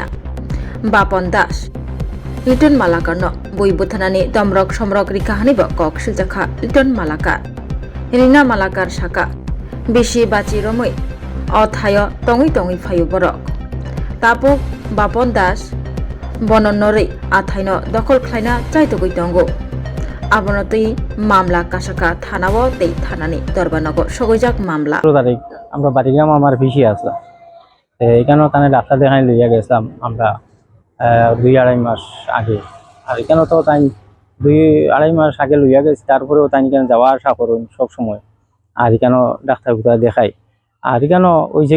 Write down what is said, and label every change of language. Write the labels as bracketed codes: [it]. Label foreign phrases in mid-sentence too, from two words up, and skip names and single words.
[trp] Bapon Das Liton Malakar no bui buthanani domrok somrok rikahani bo koksil jakha Liton Malakar Rina Malakar saka bishi bachi romoi o thayo tongi phayo borok tapok Bapon Das bononnori a thaino dokhol khlaina chaitogoi tongo abonotoi mamla kasaka thanao tei thanani dorbanoko sogoijak mamla [bn] তারিখ আমরা বাড়িগ্রাম আমার পিসি আছে এখানেও তানে ডাক্তার দেখাই লইয়া গেছিলাম আমরা 2-2.5 মাস আগে আর এখানেও তো তাই 2-2.5 মাস আগে লইয়া গেছি তারপরেও তাই এখানে যাওয়া আসা করুন সব সময় আর এখানেও ডাক্তার দেখাই আর এখানেও ওই যে